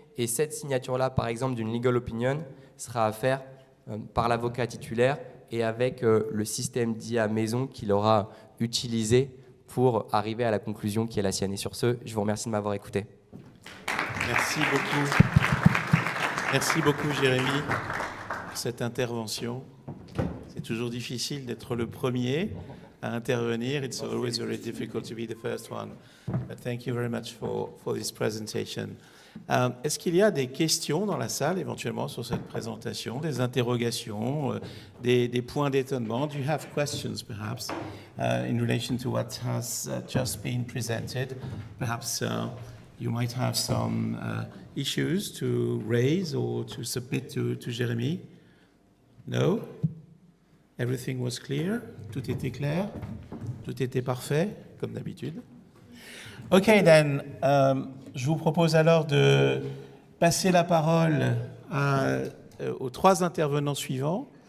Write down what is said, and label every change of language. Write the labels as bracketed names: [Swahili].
[French] Et cette signature-là, par exemple, d'une legal opinion, sera à faire par l'avocat titulaire et avec le système d'IA maison qu'il aura utilisé pour arriver à la conclusion qui est la sienne. Et sur ce, je vous remercie de m'avoir écouté. Merci beaucoup. Merci beaucoup, Jérémy, pour cette intervention. C'est toujours difficile d'être le premier à intervenir. [English] It's always very difficult to be the first one. But thank you very much for this presentation. [French] Est-ce qu'il y a des questions dans la salle, éventuellement, sur cette présentation, des interrogations, des points d'étonnement? [English] Do you have questions, perhaps, in relation to what has just been presented? Perhaps you might have some issues to raise or to submit to Jérémy? No? Everything was clear? [French] Tout était clair? Tout était parfait, comme d'habitude? [English] Okay, then, [French] je vous propose alors de passer la parole aux trois intervenants suivants.